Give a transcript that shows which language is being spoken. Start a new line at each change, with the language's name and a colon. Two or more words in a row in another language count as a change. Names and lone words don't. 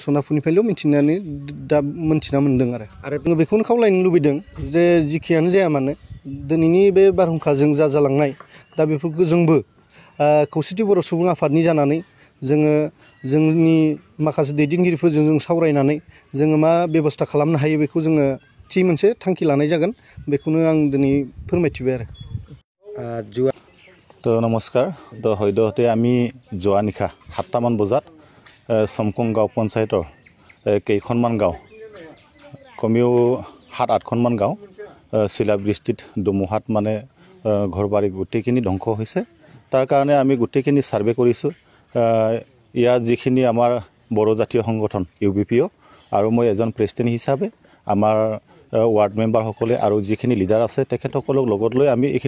Bodo: सनापुरनिफ्रायल' मिन्थिना मोन्दों आरो जोङो बेखौनो खावलायनो लुबैदों जे जिखियानो जाया मानो दिनैनि बे बारहुंखाजों जालांनाय दा बेफोरखौ जोंबो खौसेथि बर' सुबुं आफादनि जानानै जोङो जोंनि माखासे दैदेनगिरिफोरजों जों सावरायनानै जोङो मा बेब'स्था खालामनो हायो बेखौ जोङो थि मोनसे थांखि लानाय जागोन बेखौनो आं दिनै फोरमायथिबाय आरो
Assamese: তো নমস্কাৰ তো সদ্যহতে আমি যোৱা নিশা 7টামান বজাত সমকং গাঁও পঞ্চায়তৰ কেইখনমান গাঁও কমেও 7-8খনমান গাঁও শিলাবৃষ্টিত ধুমুহাত মানে ঘৰ বাৰী গোটেইখিনি ধ্বংস হৈছে তাৰ কাৰণে আমি গোটেইখিনি ছাৰ্ভে কৰিছোঁ ইয়াত যিখিনি আমাৰ বড়ো জাতীয় সংগঠন UBPO আৰু মই এজন প্ৰেছিডেণ্ট হিচাপে আমাৰ ৱাৰ্ড মেম্বাৰসকলে আৰু যিখিনি লিডাৰ আছে তেখেতসকলক লগত লৈ আমি এইখিনি